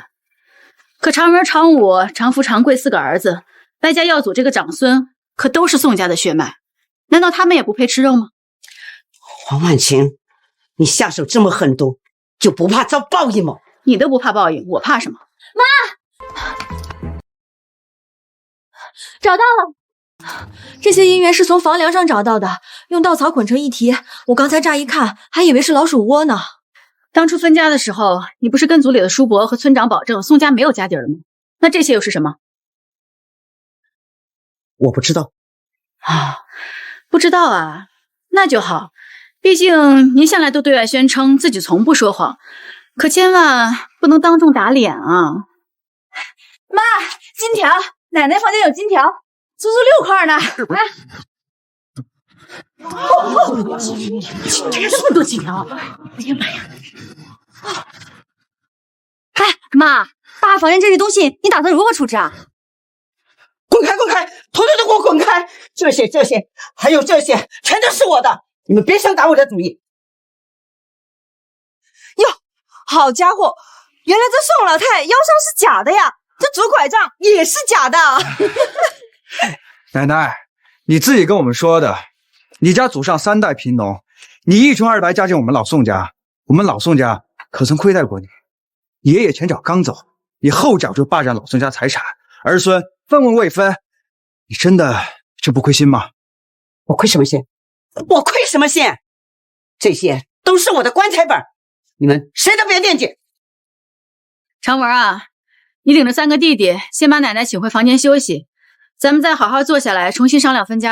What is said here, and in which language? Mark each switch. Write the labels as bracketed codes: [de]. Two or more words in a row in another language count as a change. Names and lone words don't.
[zh] 可常文、常武、常富、常貴4個兒子，外加耀祖這個長孫，可都是宋家的血脈，難道他們也不配吃肉嗎？黃婉清，你下手這麼狠毒，就不怕遭報應嗎？你都不怕報應，我怕什麼？媽，找到了。這些銀元是從房梁上找到的，用稻草捆成一提。我剛才乍一看，還以為是老鼠窩呢。當初分家的時候，你不是跟族裡的叔伯和村長保證宋家沒有家底了嗎？那這些又是什麼？我不知道。啊，不知道啊，那就好。畢竟您向來都對外宣稱自己從不說謊，可千萬不能當眾打臉啊！媽，金條，奶奶房間有金條，足足6塊呢。哎，這麼多金條！哎呀媽呀！哎，媽，爸房間這些東西，你打算如何處置啊？滾開，滾開，統統都給我滾開！這些，還有這些，全都是我的，你們別想打我的主意。喲，好家伙，原來這宋老太腰傷是假的呀，這拄拐杖也是假的。奶奶，你自己跟我們說的，你家祖上 3代貧農，你一窮二白嫁進我們老宋家，我們老宋家可曾虧待過你？爺爺前腳剛走，你後腳就霸佔老宋家財產，兒孫分文未分，你真的就不虧心嗎？我虧什麼心？我虧什麼心？這些都是我的棺材本，你們誰都別惦記。常文啊，你領着3個弟弟，先把奶奶請回房間休息，咱們再好好坐下來重新商量分家的事兒。好，